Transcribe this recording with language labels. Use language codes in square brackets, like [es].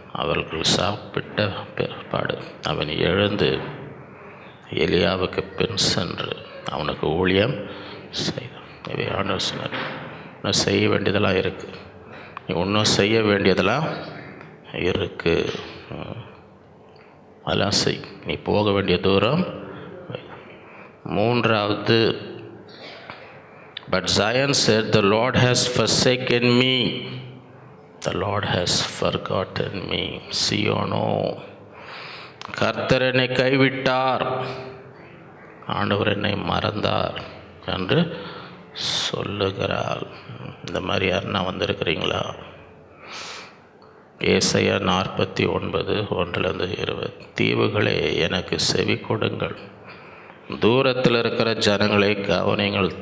[ta] அவர்கள் சாப்பிட்ட பிற்பாடு அவன் எழுந்து எலியாவுக்கு பின் சென்று அவனுக்கு ஊழியம் செய்தான். இவை ஆண்டவர் சொன்னார், இன்னும் செய்ய வேண்டியதெல்லாம் இருக்குது, நீ இன்னும் செய்ய வேண்டியதெல்லாம் இருக்குது, அதெல்லாம் செய், நீ போக வேண்டிய தூரம். [en] 3வது, But Zion said, the Lord has forsaken me, the Lord has forgotten me. [ta] சீயோனோ, கர்த்தர் என்னை கைவிட்டார், ஆண்டவர் என்னை மறந்தார் என்று சொல்லுகிறாள். இந்த மாதிரி யாருன்னா வந்திருக்கிறீங்களா? ஏசாயா 49:1-20. தீவுகளே எனக்கு செவி கொடுங்கள், தூரத்தில் இருக்கிற ஜனங்களை கவனிங்கள்.